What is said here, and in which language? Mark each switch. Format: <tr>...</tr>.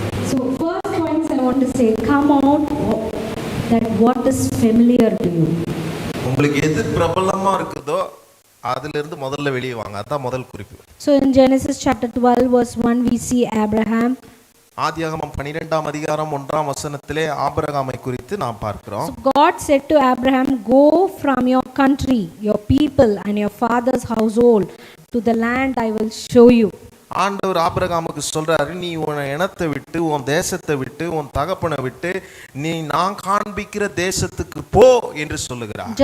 <en>So first points I want to say, come out that what is familiar to you.</en> <ta>உங்களுக்கு எது பிரபலமா இருக்குதோ அதுல இருந்து முதல்ல வெளியே வாங்க. அதான் முதல் குறிப்பு.</ta> <en>So in Genesis chapter 12 verse 1 we see Abraham.</en> <ta>ஆதியாகமம் 12ஆம் அதிகாரம் 1ஆம் வசனத்திலே ஆபிரகாமை குறித்து நாம் பார்க்கிறோம்.</ta> <en>So God said to Abraham, go from your country, your people and your father's household to the land I will show you.</en> <ta>ஆண்டவர் ஆபிரகாமுக்கு சொல்றாரு, நீ உன் இனத்தை விட்டு, உன் தேசத்தை விட்டு, உன் தகப்பனை விட்டு நீ நான் காண்பிக்கிற தேசத்துக்கு போ என்று சொல்லுகிறார்.</ta>